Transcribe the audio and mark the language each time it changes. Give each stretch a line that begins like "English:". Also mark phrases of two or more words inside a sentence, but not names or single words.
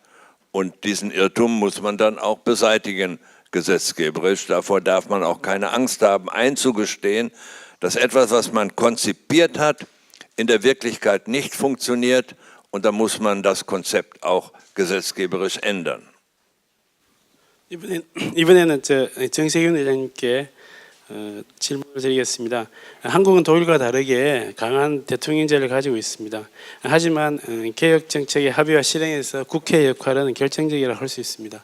German: Und diesen Irrtum muss man dann auch beseitigen, gesetzgeberisch. Davor darf man auch keine Angst haben, einzugestehen, dass etwas, was man konzipiert hat, in der Wirklichkeit nicht funktioniert. Und da muss man das Konzept auch gesetzgeberisch ändern.
Korean: 이번에는 정세균 의장님께 질문을 드리겠습니다. 한국은 독일과 다르게 강한 대통령제를 가지고 있습니다. 하지만 개혁 정책의 합의와 실행에서 국회의 역할은 결정적이라고 할 수 있습니다.